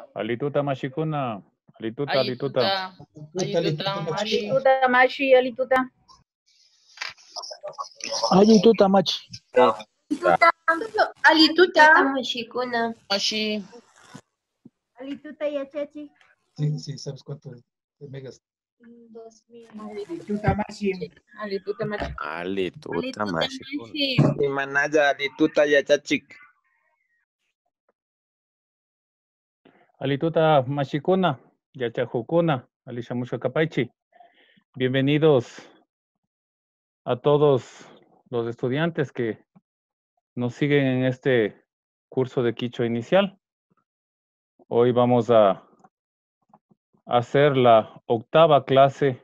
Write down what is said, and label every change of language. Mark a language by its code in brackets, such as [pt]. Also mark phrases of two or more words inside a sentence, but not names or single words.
[qu] Alituta mashikuna. Alituta. Alituta. Alituta, machi. Alituta machi, alituta. Alituta machi. Alituta. Mashikuna. Machi. Alituta yachachi. [es] Sí, ¿sabes cuánto megas? 2000. [qu] Alituta machi. Alituta machi. Alituta mashikuna. Imanaya alituta yachachik. Alituta mashikuna. Yachajukuna. Alishamusha kapaichi. [es] Bienvenidos a todos los estudiantes que nos siguen en este curso de Quichua inicial. Hoy vamos a hacer la 8ª clase.